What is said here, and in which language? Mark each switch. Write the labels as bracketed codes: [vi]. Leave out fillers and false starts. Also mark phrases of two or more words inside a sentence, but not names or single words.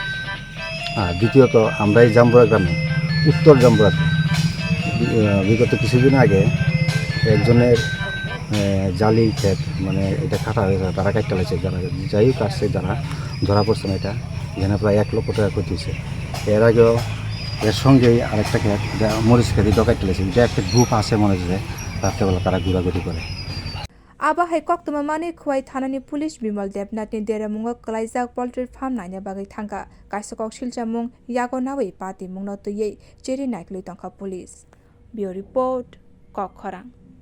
[bn] আর দ্বিতীয়ত আমরা এই জাম্বুরা গ্রামে, উত্তর জাম্বুরাতে বিগত কিছুদিন আগে একজনের জালি ক্ষেত, মানে এটা কাটা হয়েছে, তারা কাটতে লাগছে, যারা যাই হোক আসছে, যারা ধরা পড়ছে না, এটা এখানে প্রায় 1 লক্ষ টাকা ক্ষতি হয়েছে। এর আগেও এর সঙ্গেই আরেকটা ক্ষেত, মরিচ খেতে ডকাইতে লাগছে, এটা একটা গ্রুপ আছে মনে হচ্ছে, রাত্রেবেলা তারা ঘোরাঘুরি করে। [trp] aba hai koktuma mani khwai thanani police bimal depnatni deramungo klaijak [en] poultry farm [trp] naina bagai thangka kaisa koksil chamung yago nawi pati mungno tui cheri naiklui tongkha police. [en] Bureau report, Kokkhorang.